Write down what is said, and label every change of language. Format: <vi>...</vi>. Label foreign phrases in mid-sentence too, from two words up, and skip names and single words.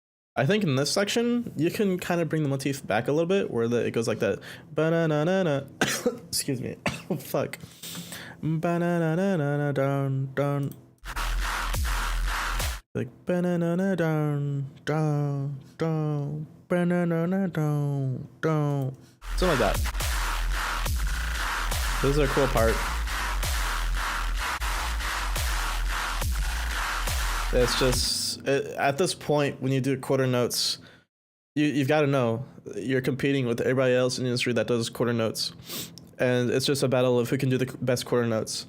<en>I think in this section you can kind of bring the motif back a little bit, where it goes like that. Ba-na-na-na-na. Excuse me. Oh, fuck. Ba-na-na-na-na down down. Like ba-na-na-na down down down. Ba-na-na-na down down. Something like that. This is a cool part. It's just at this point when you do quarter notes, you've got to know you're competing with everybody else in the industry that does quarter notes, and it's just a battle of who can do the best quarter notes.</en>